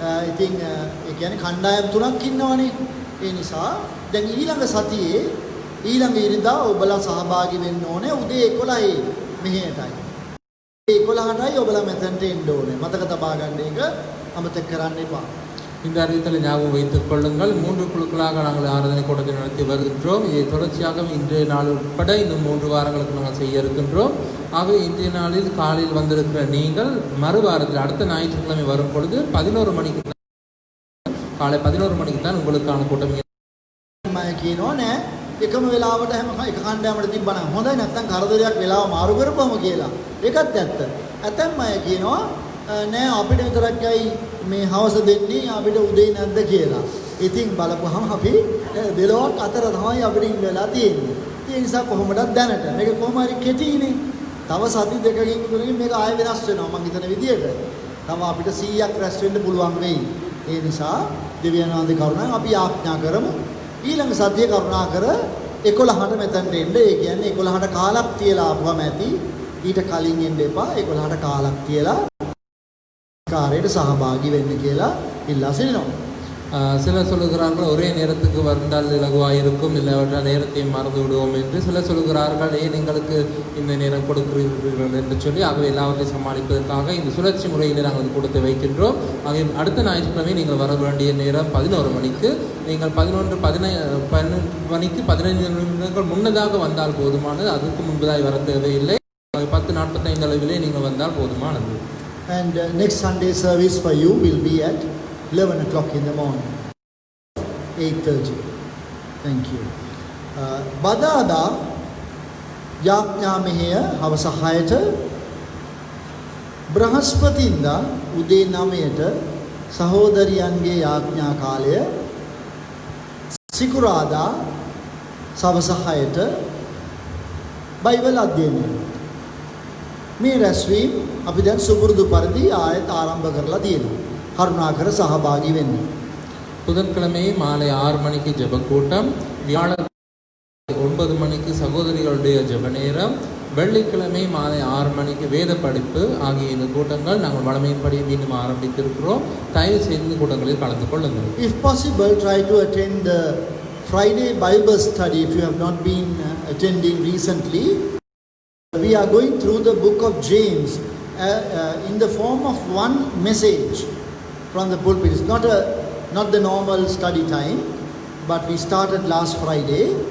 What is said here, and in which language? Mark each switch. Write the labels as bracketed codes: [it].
[si] ඉතින් ඒ කියන්නේ කණ්ඩායම් 3ක් ඉන්නවනේ. ඒ නිසා දැන් ඊළඟ සතියේ ඊළඟ ඉරිදා ඔබලා සහභාගී වෙන්න ඕනේ උදේ 11යි මෙහෙටයි. 11ටයි ඔබලා මෙතනට එන්න ඕනේ. මතක තබා ගන්න එක අමතක කරන්න එපා. [ta] இந்த அறிவித்தலை ஞாபகம் வைத்துக் கொள்ளுங்கள். 3 குழுக்களாக நாங்கள் ஆராதனை கூட்டத்தை நடத்தி வருகின்றோம். இதை தொடர்ச்சியாக இன்றைய நாள் உட்பட இன்னும் 3 வாரங்களுக்கு நாங்கள் செய்ய இருக்கின்றோம். ஆகவே இன்றைய நாளில் காலையில் வந்திருக்கிற நீங்கள் மறுவாரத்தில் அடுத்த ஞாயிற்றுக்கிழமை வரும் பொழுது 11 மணிக்கு காலை 11 மணிக்கு தான் உங்களுக்கான கூட்டம். [si] කියනවා නෑ එකම වෙලාවට හැම එක කණ්ඩායමකට තිබ්බනම් හොඳයි, නැත්නම් කරදරයක් වෙලාව මාරු කරපුවම කියලා. ඒකත් ඇත්ත. ඇතැම් අය කියනවා නෑ අපිට විතරක්යි මේ හවස දෙන්නේ, අපිට උදේ නැද්ද කියලා. ඉතින් බලපුවහම අපි දෙලොවක් අතර තමයි අපිට ඉන්න වෙලා තියෙන්නේ. ඒ නිසා කොහොමදත් දැනට මේක කොහොම හරි කෙටිනේ. තව සති දෙකකින් තුනකින් මේක ආයෙ වෙනස් වෙනවා මම හිතන විදියට. තව අපිට 100ක් රැස් වෙන්න පුළුවන් වෙයි. ඒ නිසා දෙවියන් වහන්සේ කරුණාවෙන් අපි ආඥා කරමු. ඊළඟ සතියේ කරුණාකර 11ට මෙතනට එන්න. ඒ කියන්නේ 11ට කාලක් තියලා ආපුවම ඇති. ඊට කලින් එන්න එපා. 11ට කාලක් තියලා කාර්යයට සහභාගී වෙන්න කියලා ඉල්ලා සිටිනවා. [ta] சிலர் சொல்லுகிறார்கள் ஒரே நேரத்துக்கு வந்தால் இலகுவாக இருக்கும், இல்லாவிட்டால் நேரத்தை மறந்து விடுவோம் என்று. சிலர் சொல்லுகிறார்கள் ஏன் எங்களுக்கு இந்த நேரம் கொடுக்கிறீர்கள் என்று சொல்லி. ஆகவே எல்லாவற்றையும் சமாளிப்பதற்காக இந்த சுழற்சி முறையில் நாங்கள் கொடுத்து வைக்கின்றோம். ஆகவே அடுத்த ஞாயிற்றுக்கிழமை நீங்கள் வர வேண்டிய நேரம் 11 மணிக்கு. நீங்கள் 12 மணிக்கு 15 நிமிடங்கள் முன்னதாக வந்தால் போதுமானது. அதுக்கு முன்பதாக வர தேவையில்லை. 10:45 அளவிலே நீங்கள் வந்தால் போதுமானது. [en] And next Sunday service for you will be at 11 o'clock in the morning, 8:30. Thank you. [si] බදාදා යාඥා මෙහෙය හවස 6ට, බ්‍රහස්පතින්දා උදේ 9ට සහෝදරියන්ගේ යාඥා කාලය, සිකුරාදා සවස 6ට බයිබල් අධ්‍යයනය. මේ රැස්වීම අපි දැන් සුපුරුදු පරිදි ආයත ආරම්භ කරලා තියෙනවා. කරුණාකර සහභාගී වෙන්න. [ta] புதன்கிழமை மாலை 6 மணிக்கு ஜெப கூட்டம், வியாழன் 9 மணிக்கு சகோதரிகளுடைய ஜெப நேரம், வெள்ளிக்கிழமை மாலை 6 மணிக்கு வேத படிப்பு ஆகிய இந்த கூட்டங்கள் நாங்கள் வழமையின்படி மீண்டும் ஆரம்பித்திருக்கிறோம். தயவு செய்து இந்த கூட்டங்களில் கலந்து கொள்ளுங்கள். [en] If possible, try to attend the Friday Bible study if you have not been attending recently. We are going through the book of James in the form of one message from the pulpit. It's not the normal study time, but we started last Friday.